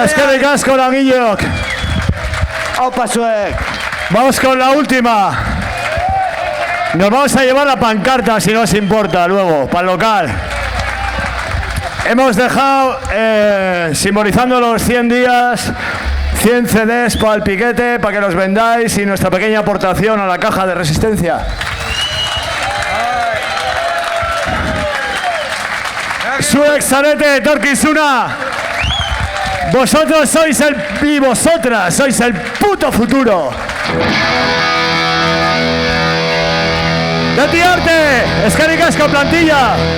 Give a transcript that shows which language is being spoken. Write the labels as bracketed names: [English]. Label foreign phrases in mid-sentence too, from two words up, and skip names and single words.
[Basque] Eskerrik asko langileok. Aupa zuek. [Spanish] Vamos con la última. Nos vamos a llevar la pancarta, si no os importa, luego, para el local. Hemos dejado, simbolizando los 100 días, 100 CDs para el piquete, para que los vendáis y nuestra pequeña aportación a la caja de resistencia. [Basque] Zuek zarete etorkizuna. [Spanish] Vosotros sois y vosotras sois el puto futuro. [Basque] Beti arte, eskerrik asko plantilla.